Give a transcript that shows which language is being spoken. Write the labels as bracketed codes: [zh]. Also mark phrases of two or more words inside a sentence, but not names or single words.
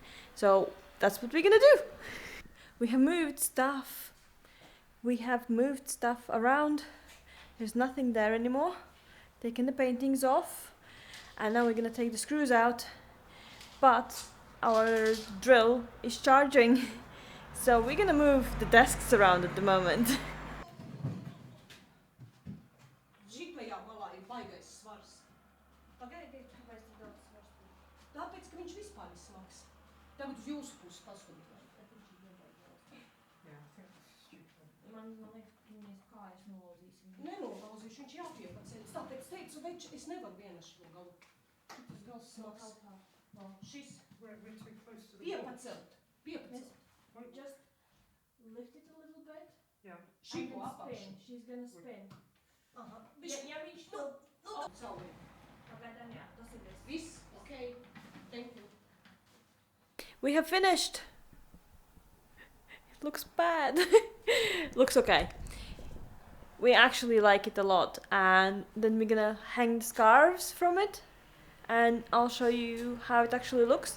[en] So that's what we're gonna do. We have moved stuff around. There's nothing there anymore. Taking the paintings off, and now we're gonna take the screws out, but our drill is charging, so we're gonna move the desks around at the moment. [lv] Tāpēc, ka viņš vispār ir smags. Tagad uz jūsu pusi paskatīt. Man liekas, ka mēs kājas nolauzīsim. Nenolauzīšu, viņš jāpiepaceļas. Tāpēc teicu, več, es nevaru viena šo galu. Šitas gals smags. Šis. Piepacelt. [en] Just lift it a little bit. Yeah. [lv] Šito apakšu. [en] She's gonna spin. Aha. [lv] Ja viņš to... Cauri. [en] Okay, then yeah, [lv] tas ir viss. Viss, [en] ok. Thank you. We have finished. It looks bad. Looks okay. We actually like it a lot, and then we're gonna hang the scarves from it, and I'll show you how it actually looks.